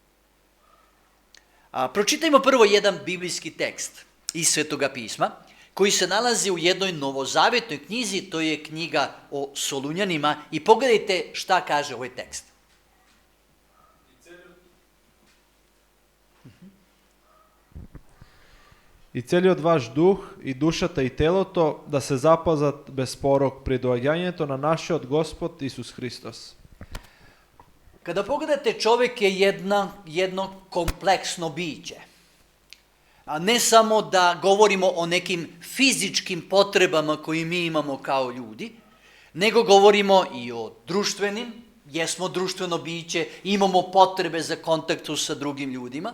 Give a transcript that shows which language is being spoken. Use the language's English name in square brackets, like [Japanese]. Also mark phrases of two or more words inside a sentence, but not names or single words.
[Serbian] Pročitajmo prvo jedan biblijski tekst iz Svetoga pisma, koji se nalazi u jednoj novozavetnoj knjizi, to je knjiga o Solunjanima, i pogledajte šta kaže ovaj tekst. [Macedonian] И целиот ваш дух и dушата и телото да се запазат без порок при доаѓањето на нашиот Господ Исус Христос. [Serbian] Kada pogledate, čovjek je jedno kompleksno biće. A ne samo da govorimo o nekim fizičkim potrebama koje mi imamo kao ljudi, nego govorimo i o društvenim, jesmo društveno biće, imamo potrebe za kontaktu sa drugim ljudima.